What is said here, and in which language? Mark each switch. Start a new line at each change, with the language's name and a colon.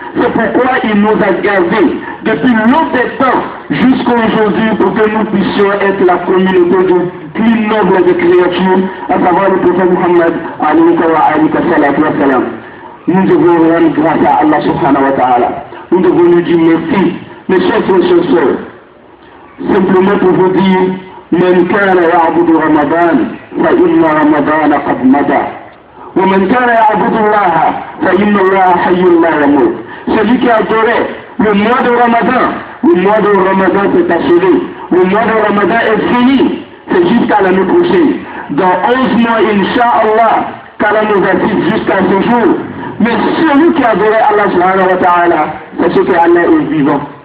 French: C'est pourquoi il nous a gardés depuis longtemps des temps jusqu'à aujourd'hui pour que nous puissions être la communauté du plus noble des créatures, à savoir le prophète Muhammad alayhi salam. Nous devons rendre grâce à Allah subhanahu wa ta'ala. Nous devons lui dire merci. Mes chers frères et sœurs, simplement pour vous dire,
Arabic: من كان يعبد رمضان فإن رمضان قد مضى ومن كان يعبد الله فإن الله حي لا يموت.
French: Celui qui adorait le mois de Ramadan s'est achevé. Le mois de Ramadan est fini. C'est jusqu'à l'année prochaine. Dans 11 mois, Inch'Allah, qu'Allah nous assiste jusqu'à ce jour. Mais celui qui adorait Allah subhanahu wa ta'ala, sachez que Allah est vivant.